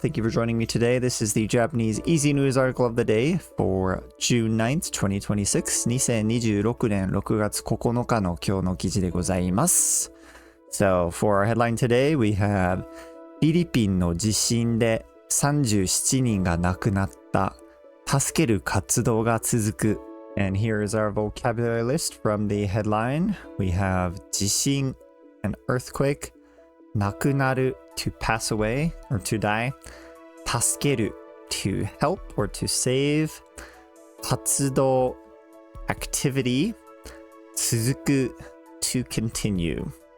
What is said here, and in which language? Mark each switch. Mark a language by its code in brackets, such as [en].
[en] Thank you for joining me today. This is the Japanese Easy News article of the day for June 9th, 2026. [ja] 2026年6月9日の今日の記事でございます。 [en] So, for our headline today, we have [ja] フィリピンの地震で37人が亡くなった。助ける活動が続く。 [en] And here is our vocabulary list from the headline. We have 地震 and earthquake, 亡くなる to pass away or to die, 助ける to help or to save, 活動 activity, 続く to continue.